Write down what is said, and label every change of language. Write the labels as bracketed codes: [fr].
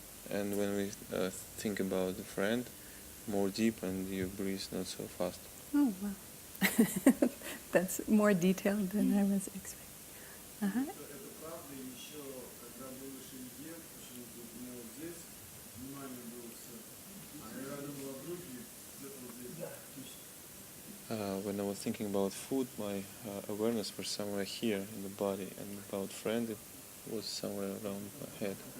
[en] And when we think about a friend, more deep and you breathe not so fast. Oh, wow. That's more detailed than I was expecting. Uh-huh. [ru] Это правда, и еще, когда был Шри, почему-то у меня вот здесь внимание было все. А когда я думал о друге, где-то вот здесь. [en] When I was thinking about food, my awareness was somewhere here in the body, and about friend, it was somewhere around my head.